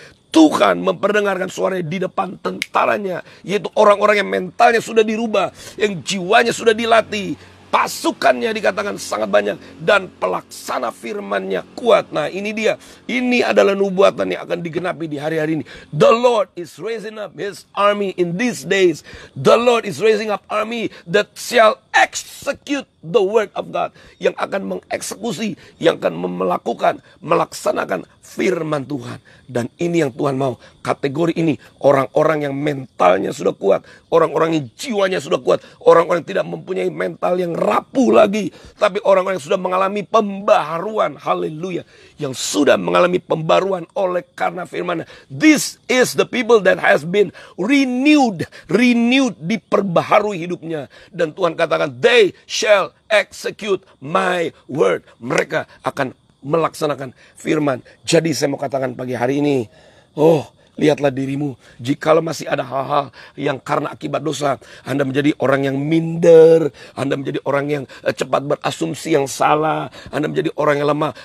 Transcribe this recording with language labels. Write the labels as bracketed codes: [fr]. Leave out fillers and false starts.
[id] Tuhan memperdengarkan suaranya di depan tentaranya, yaitu orang-orang yang mentalnya sudah dirubah, yang jiwanya sudah dilatih, pasukannya dikatakan sangat banyak, dan pelaksana firman-Nya kuat. Nah ini dia, ini adalah nubuatan yang akan digenapi di hari-hari ini. [en] The Lord is raising up His army in these days. The Lord is raising up army that shall execute the word of God. [id] Yang akan mengeksekusi, yang akan melaksanakan firman Tuhan. Dan ini yang Tuhan mau. Kategori ini, orang-orang yang mentalnya sudah kuat, orang-orang yang jiwanya sudah kuat, orang-orang yang tidak mempunyai mental yang rapuh lagi, tapi orang-orang yang sudah mengalami pembaharuan. Haleluya. Yang sudah mengalami pembaruan oleh karena firman. [en] This is the people that has been renewed, [id] diperbaharui hidupnya. Dan Tuhan katakan, [en] they shall execute my word. [id] Mereka akan melaksanakan firman. Jadi saya mau katakan pagi hari ini, oh, lihatlah dirimu. Jikalau masih ada hal-hal yang karena akibat dosa, Anda menjadi orang yang minder, Anda menjadi orang yang cepat berasumsi yang salah, Anda menjadi orang yang lemah.